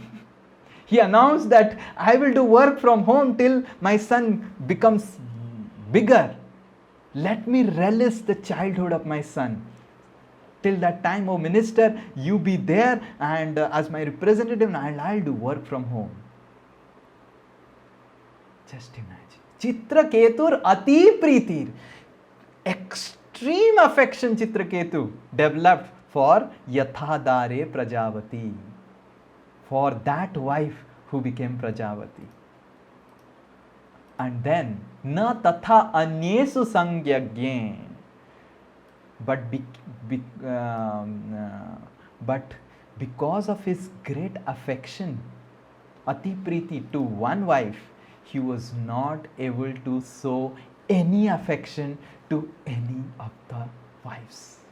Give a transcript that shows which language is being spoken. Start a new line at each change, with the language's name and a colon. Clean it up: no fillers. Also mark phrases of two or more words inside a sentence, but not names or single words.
English: He announced that I will do work from home till my son becomes bigger. Let me relish the childhood of my son. Till that time, O minister, you be there, and as my representative, I'll do work from home. Just imagine.
Sanskrit: चित्रकेतुर् अति प्रीतिर्.
English: Extreme affection Chitraketu developed for Yathadare Prajavati, for that wife who became Prajavati. And then,
Sanskrit: न तथा अन्येषु संजज्ञे.
English: But because of his great affection,
Sanskrit: अति प्रीति,
English: to one wife, he was not able to show any affection to any of the wives.